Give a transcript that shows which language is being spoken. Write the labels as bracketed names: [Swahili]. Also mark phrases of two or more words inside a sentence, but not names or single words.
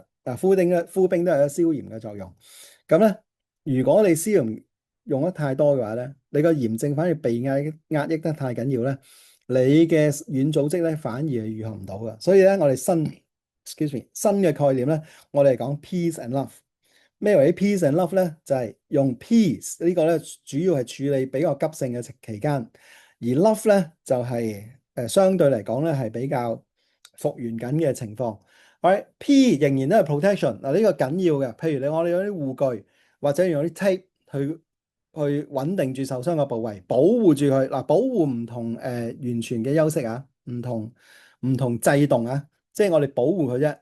[Cantonese] 嗱，敷冰都係有消炎嘅作用。咁咧，如果你消炎用得太多嘅話咧，你個炎症反而被壓抑得太緊要咧，你嘅軟組織咧反而係愈合唔到嘅。所以咧，我哋 [English] excuse me， [Cantonese] 新嘅概念咧，我哋係講 [English] peace and love。 [Cantonese] 咩為 [English] peace and love [Cantonese] 咧？就係用 peace 呢個咧，主要係處理比較急性嘅期間，而 love 咧就係相對嚟講咧係比較復原緊嘅情況。P 仍然都係 protection 嗱，呢個緊要嘅。譬如我哋用啲護具或者用啲 tape 去穩定住受傷嘅部位，保護住佢嗱，保護唔同完全嘅休息啊，唔同制動啊，即係我哋保護佢啫。